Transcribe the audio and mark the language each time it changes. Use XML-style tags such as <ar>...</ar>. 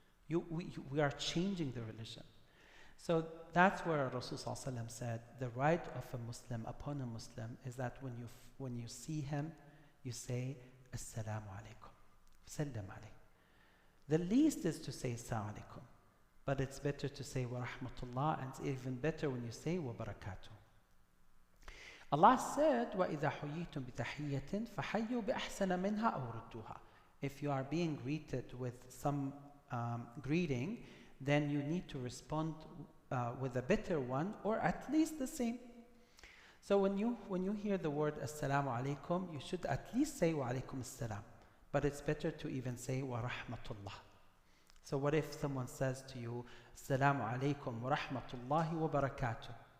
<en>We are changing the religion. So that's where Rasulullah sallallahu alaihi wasallam said the right of a Muslim upon a Muslim is that when you see him, you say Assalamu alaikum, sallam alayh. The least is to say Assalamu alaikum, but it's better to say wa rahmatullah, and it's even better when you say wa barakatuh.</en> <ar>Allah said وَإِذَا حُيِّيتُم بِتَحِيَّةٍ فَحَيُّوا بِأَحْسَنَ مِنْهَا أَوْ رُدُّوهَا.</ar> <en>If you are being greeted with some greeting, then you need to respond with a better one, or at least the same. So when you hear the word Assalamu alaikum, you should at least say wa alaikum assalam. But it's better to even say wa rahmatullah. So what if someone says to you Assalamu alaikum wa rahmatullahi wa barakatuh?</en>